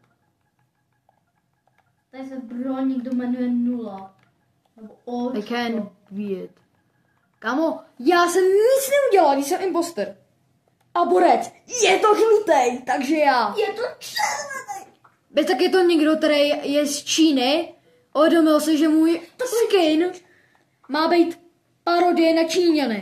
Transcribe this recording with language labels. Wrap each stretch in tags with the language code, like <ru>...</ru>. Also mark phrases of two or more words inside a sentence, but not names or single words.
<cs>Tady se broník jmenuje 0. Nebo Očko.</cs> <en>I can be it.</en> <cs>Kámo, já jsem nic neudělal, když jsem imposter. A Borec, je to žlutej, takže já. Je to červený. Bez tak je to někdo, který je z Číny. Uvědomil se, že můj skin má být parodie na Číňany.</cs>